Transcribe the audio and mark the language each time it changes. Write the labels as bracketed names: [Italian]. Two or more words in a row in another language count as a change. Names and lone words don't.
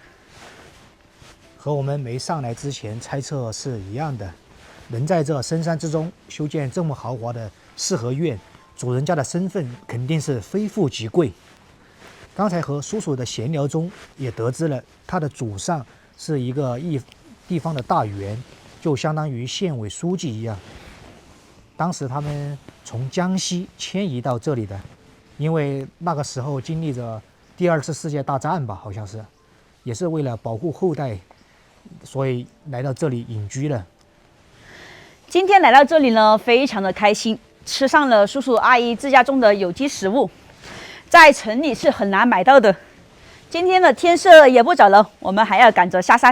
[Chinese] 和我們沒上來之前猜測是一樣的，能在這深山之中修建這麼豪華的四合院，主人家的身份肯定是非富即貴。剛才和叔叔的閒聊中也得知了，他的祖上是一個地方的大員，就相當於縣委書記一樣。當時他們從江西遷移到這裡的。因為那個時候經歷着第2次世界大戰吧，好像是，也是為了保護後代，所以來到這裡隱居了。今天來到這裡呢，非常的開心，吃上了叔叔阿姨自家種的有機食物，在城裡是很難買到的。今天的天色也不早了，我們還要趕着下山。